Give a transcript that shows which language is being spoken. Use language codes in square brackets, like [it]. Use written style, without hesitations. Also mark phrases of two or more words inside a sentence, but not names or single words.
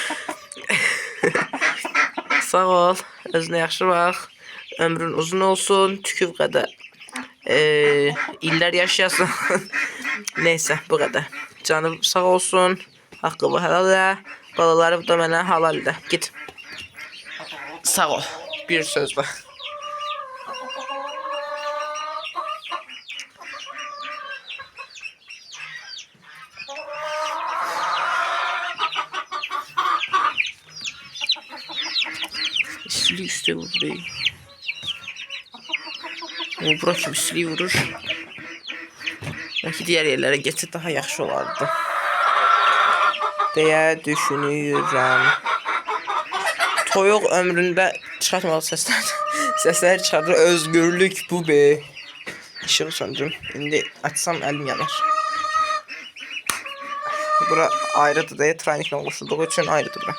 [az] Sağ ol. Özünə yaxşı bax. Ömrün uzun olsun. Tüküv qədər. İllər yaşayasın. [tr] Neyse bu kadar. Canım sağ olsun. Hakkımı helal elə. [az] Balalarım da mənə halal elə. [tr] Git. Sağ ol. Bir söz var. İstiliği üstte vurdu. [az] O bura kim istiliği vurur. [tr] Belki diğer yerlere geçse daha [az] yaxşı olardı. Deyə düşünürəm. Toyuq ömründə çıxartmalı səslər çıxardır. [tr] Özgürlük bu be. [az] İşığı söndürüm. İndi açsam əlim yanar. Bura ayrıdır deyə trainiklə qoşulduğu üçün ayrıdır bura.